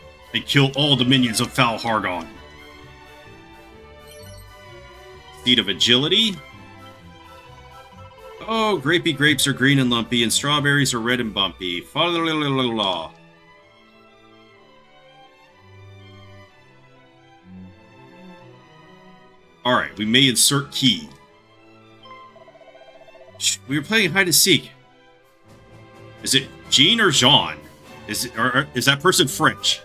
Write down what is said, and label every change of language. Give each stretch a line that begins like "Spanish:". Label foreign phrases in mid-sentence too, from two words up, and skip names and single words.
English: and kill all the minions of Falhardon. Seed of Agility. Oh, grapey grapes are green and lumpy, and strawberries are red and bumpy. Fa-la-la-la-la-la. Alright, we may insert key. We were playing hide and seek. Is it Jean or Jean? Is that person French?